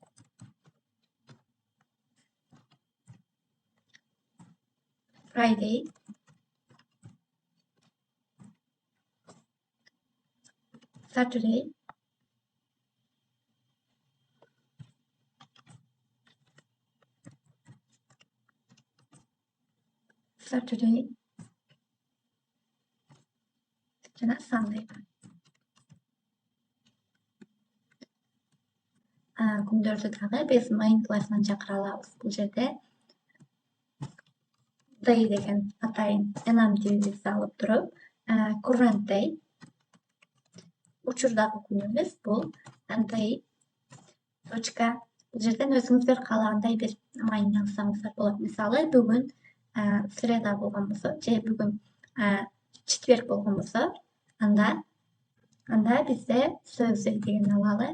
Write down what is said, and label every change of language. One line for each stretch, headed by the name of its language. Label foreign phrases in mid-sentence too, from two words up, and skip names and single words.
English: Friday, Saturday, жана Sunday.
Kyrgyz: Күндөрдү дагы биз main классынан чакыра алабыз. Бул жерде day деген атайын enam тибибизди алып туруп,
English: current day
Kyrgyz: учурдагы күнүбүз бул day точка. Бул жерден өзүңүздөр каалагандай бир main жазсаңыздар болот. Мисалы бүгүн среда болгон болсо, же бүгүн четверг болгон болсо, анда бизде Thursday деген алалы.